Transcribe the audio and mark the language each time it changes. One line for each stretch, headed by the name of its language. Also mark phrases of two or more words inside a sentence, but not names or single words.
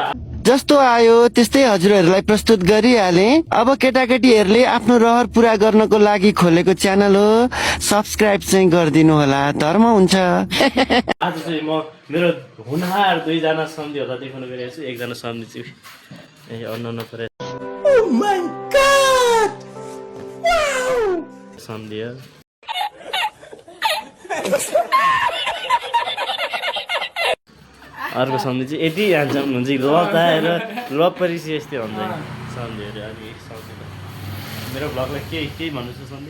Nepali: जस्तो आयो त्यस्तै हजुरहरूलाई प्रस्तुत गरिहाले। अब केटाकेटीहरूले आफ्नो रहर पूरा गर्नको लागि खोलेको च्यानल हो, सब्स्क्राइब चाहिँ गरिदिनु होला, धर्म हुन्छ। आज चाहिँ म मेरो हुनहार दुईजना सम्झीहरूलाई देखाउन गइरहेको छु। एकजना सम्झी चाहिँ अन्ना परे
English: oh my god wow
Nepali: सम्झी हो। अर्को सम्झी चाहिँ यति ह्यान्डसम हुन्छ कि लताएर लपरिसी यस्तै हुन्छ सम्झीहरू। अनि सम्झी मेरो ब्लगलाई केही भन्नु छ सम्झी?